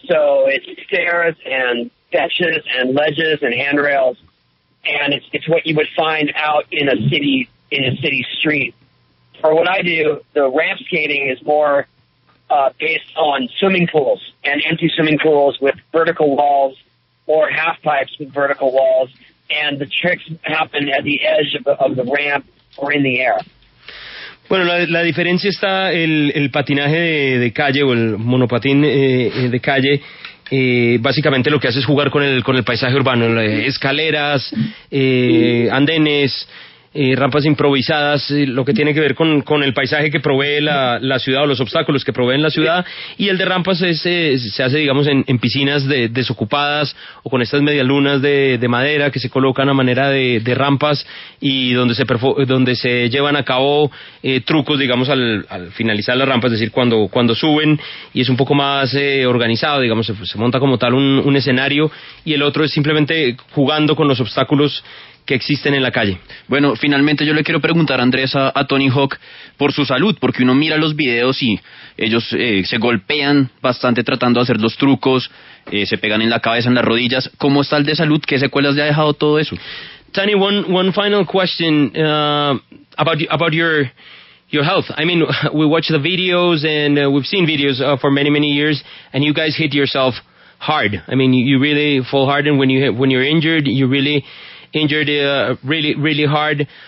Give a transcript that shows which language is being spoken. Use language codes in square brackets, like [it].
[en] So it's stairs and benches and ledges and handrails, and it's what you would find out in a city street. For what I do, the ramp skating is more based on swimming pools and empty swimming pools with vertical walls or half pipes with vertical walls, and the tricks happen at the edge of the ramp or in the air. [es] Bueno, la diferencia está el patinaje de calle o el monopatín de calle. Básicamente lo que hace es jugar con el paisaje urbano, escaleras, andenes, rampas improvisadas, lo que tiene que ver con el paisaje que provee la ciudad, o los obstáculos que proveen la ciudad. Y el de rampas se hace, digamos, en piscinas desocupadas, o con estas medialunas de madera que se colocan a manera de rampas, y donde se llevan a cabo trucos, digamos, al finalizar la rampa, es decir, cuando suben, y es un poco más organizado, digamos, se monta como tal un escenario, y el otro es simplemente jugando con los obstáculos que existen en la calle. Bueno, finalmente yo le quiero preguntar, Andrés, a Tony Hawk por su salud, porque uno mira los videos y ellos se golpean bastante tratando de hacer los trucos, se pegan en la cabeza, en las rodillas. ¿Cómo está el de salud? ¿Qué secuelas le ha dejado todo eso? [en] Tony, one final question about your your health. I mean, we watch the videos and we've seen videos for many years, and you guys hit yourself hard. I mean, you really fall hard, and when you're injured, you really injured really hard.